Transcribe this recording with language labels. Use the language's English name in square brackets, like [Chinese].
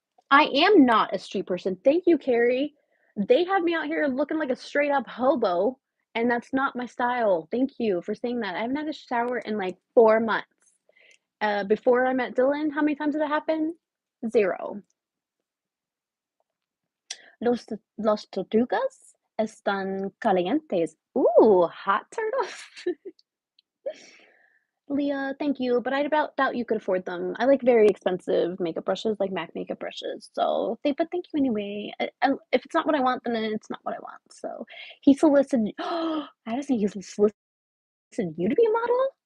[English] I am not a street person. Thank you, Carrie. They have me out here looking like a straight up hobo, and that's not my style. Thank you for saying that. I haven't had a shower in like 4 months. Before I met Dylan, how many times did it happen? Zero. [Spanish] Los tortugas están calientes. [English] Ooh, hot turtles. Leah, thank you, but I about doubt you could afford them. I like very expensive makeup brushes, like MAC makeup brushes. So, but thank you anyway. If it's not what I want, then it's not what I want. So, he solicited. I just think he solicited you to be a model.